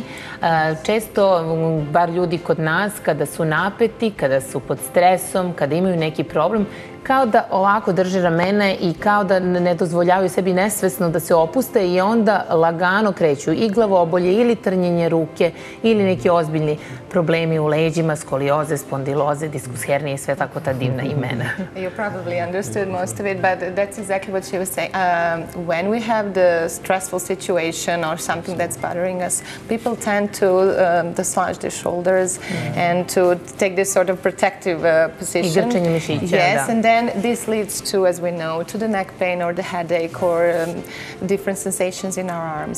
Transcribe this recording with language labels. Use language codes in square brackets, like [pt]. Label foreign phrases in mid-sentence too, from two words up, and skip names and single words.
[sr] Često, bar ljudi kod nas, kada su napeti, kada su pod stresom, kada imaju neki problem, kao da ovako drže ramena i kao da ne dozvoljavaju sebi nesvesno da se opuste i onda lagano kreću i glavobolje ili trnjenje ruke ili neki ozbiljni problemi u leđima, skolioze, spondiloze, diskus hernije i sve tako ta divna imena. [en] You probably understood most of it, but that's exactly what she was saying. When we have the stressful situation or something that's bothering us, people tend to massage their shoulders and to take this sort of protective position. [sr] I grčenje mišića, [en] yes, and then this leads to, as we know, to the neck pain or the headache or different sensations in our arms.